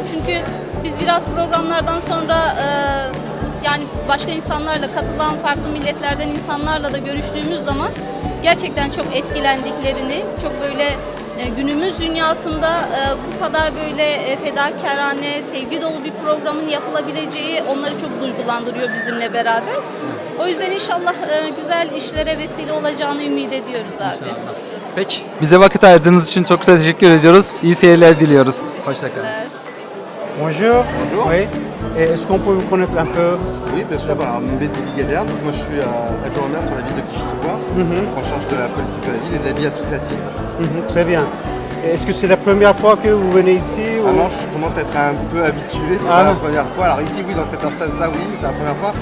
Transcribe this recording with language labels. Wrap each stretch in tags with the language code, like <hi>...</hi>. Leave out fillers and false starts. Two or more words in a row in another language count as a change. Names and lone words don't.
<tr>Çünkü biz biraz programlardan sonra yani başka insanlarla, katılan farklı milletlerden insanlarla da görüştüğümüz zaman gerçekten çok etkilendiklerini, çok böyle günümüz dünyasında bu kadar böyle fedakarane, sevgi dolu bir programın yapılabileceği onları çok duygulandırıyor bizimle beraber. O yüzden inşallah güzel işlere vesile olacağını ümit ediyoruz abi. Peki. Bize vakit ayırdığınız için çok teşekkür ediyoruz. İyi seyirler diliyoruz. Hoşçakalın.</tr> <fr>Bonjour. Oui. Est-ce qu'on peut vous connaître un peu? Oui, bien sûr. Mehdi Bigaderne. Moi, je suis adjoint au maire sur la ville de Clichy-sous-Bois, en charge de la politique de la ville et de la vie associative. Très bien. Est-ce que c'est la première fois que vous venez ici ou... Ah non, je commence à être un peu habitué, c'est pas la première fois. Alors ici, oui, dans cette enceinte-là, oui, c'est la première fois.</fr>